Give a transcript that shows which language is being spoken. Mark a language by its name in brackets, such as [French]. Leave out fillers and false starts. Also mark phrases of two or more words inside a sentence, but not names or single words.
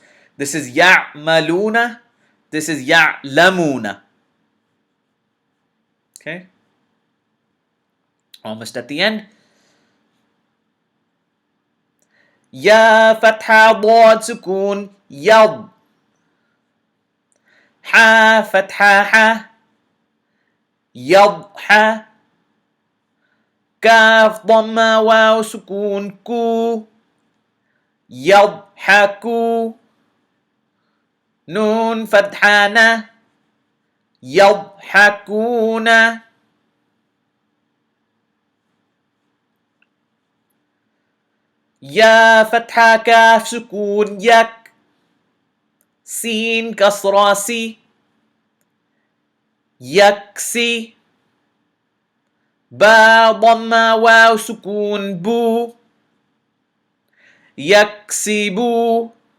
[English] This is Ya'maluna. This is Ya'lamuna. Okay? Almost at the end. [Arabic] ياء فتحة ضاد سكون يض. حاء فتحة حَ يضحَ. كاف ضمة واو سكون كو يضحكو. نون فتحة نَ يضحكون. ياء فتحة كاف سكون يك، سين كسرة سي يكسي. باء ضمة واو سكون بو يكسبو.